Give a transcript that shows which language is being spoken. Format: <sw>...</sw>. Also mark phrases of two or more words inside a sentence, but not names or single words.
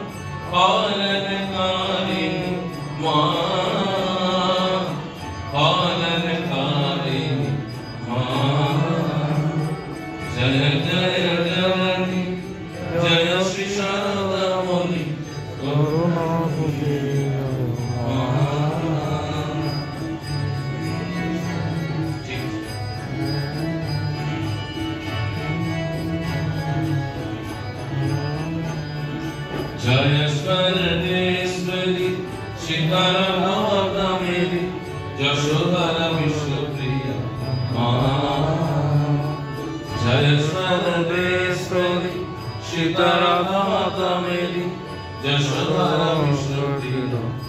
<bn>পালনকারিণী মা পালনকারিণী মা জয় জয় জননী জয় শ্রী শারদামণি করুণারূপিণী মা</bn> <sa>जय स्वर्णेश्वरी शिखर भवतमेरी यशोधर विश्वप्रिया जय स्वर्णेश्वरी शिखर भवतमेरी यशोधर विश्वप्रिया</sa>